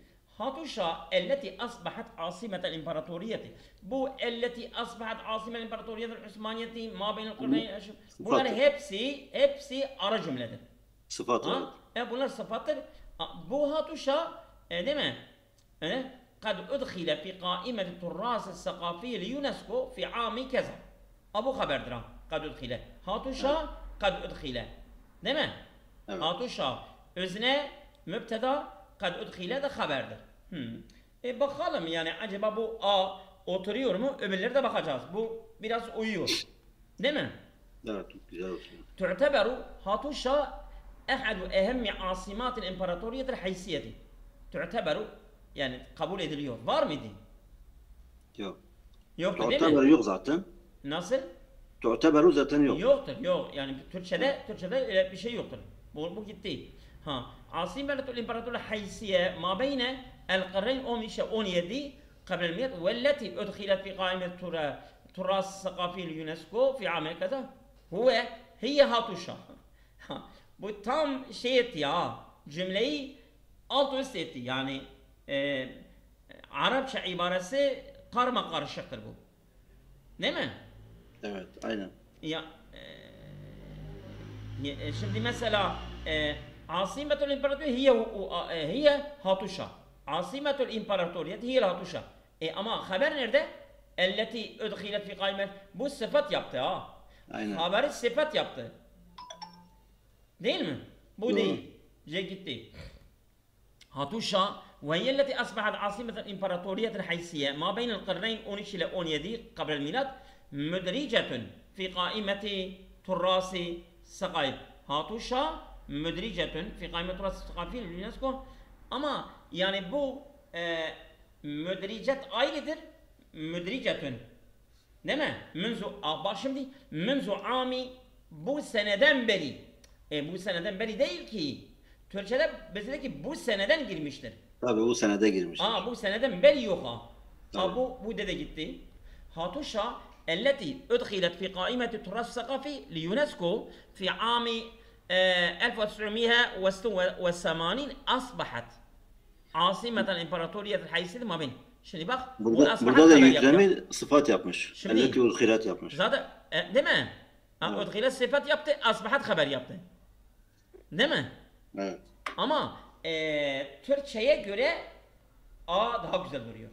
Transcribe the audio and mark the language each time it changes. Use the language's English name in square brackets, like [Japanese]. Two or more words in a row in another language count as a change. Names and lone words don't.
[Arabic] Hatuşa التي أصبحت عاصمة الإمبراطورية. Bu التي أصبحت عاصمة الإمبراطورية العثمانية ما بين القرنين. [Turkish] Bunlar hepsi ara cümledir. Sıfat Ha? evet. Bunlar sıfattır. Bu hatuşa değil mi? [Arabic] قد أدخل في قائمة التراث الثقافي ليونسكو في عام كذا. أبو خبر درا قد أدخل. هاتوشا قد أدخل. [Turkish] Değil mi? Evet. Hatuşa özne mübteda [Arabic] قد أدخل [Turkish] de haberdir. Bakalım yani acaba bu A oturuyor mu? Öbürleri de bakacağız. Bu biraz uyuyor. Değil mi? Evet. Çok güzel olsun. تعتبر هاتوشا أحد أهم عاصمات الإمبراطورية الحيثية. تعتبر yani kabul ediliyor. Var mıydı? Yok. Yoktu değil Tu'teber mi? yok zaten. Nasıl? Tu'teberu zaten yok. Yoktur. Yok. Yani Türkçede öyle bir şey yoktur. Bu gitti. Ha. [Arabic] عاصمة الإمبراطورية الحيثية ما بين القرنين 17 قبل الميلاد والتي أدخلت في قائمة التراث الثقافي اليونسكو في عام كذا هي هاتوشا. [Turkish] Bu tam şey etti ya. Cümleyi alt üst etti. Yani Arapça ibaresi karma karışıktır bu. Değil mi? Evet. Aynen. Ya şimdi mesela [Arabic] عاصمة الإمبراطورية هي Hatuşa. عاصمة الإمبراطورية هي Hatuşa. [Turkish] Ama haber nerede? [Arabic] التي أدخلت في قائمة. [Turkish] Bu sıfat yaptı ha. Aynen. Haberi sıfat yaptı. Değil mi? Bu Doğru. değil. gitti. [Arabic] Hatuşa وهي التي أصبحت عاصمة الإمبراطورية الحيثية ما بين القرنين 13 إلى 17 قبل الميلاد مدرجة في قائمة تراث الثقافي. Hatuşa مدرجة في قائمة التراث الثقافي UNESCO [Turkish] ama yani bu müdricet ayrıdır. Müdricetün değil mi? Bak şimdi [Arabic] منذ عام [Turkish] bu seneden beri bu seneden beri değil ki Türkçe'de bize ki bu seneden girmiştir. Tabii bu senede girmiştir. Bu seneden beri yok ha. Tabii. Bu dede gitti. [Arabic] Hatuşa التي أدخلت في قائمة التراث الثقافي ليونسكو في عام 1986 أصبحت عاصمة الإمبراطورية الحيثية ما بين. [Turkish] Şimdi bak bu asbahat Burada da haber yüklemi yapıyor. sıfat yapmış. Şimdi- [Arabic] التي أدخلت [Turkish] yapmış. Zaten değil mi? Evet. Udkhile sıfat yaptı, asbahat haber yaptı. Değil mi? Evet. Ama Türkçe'ye göre A daha güzel duruyor.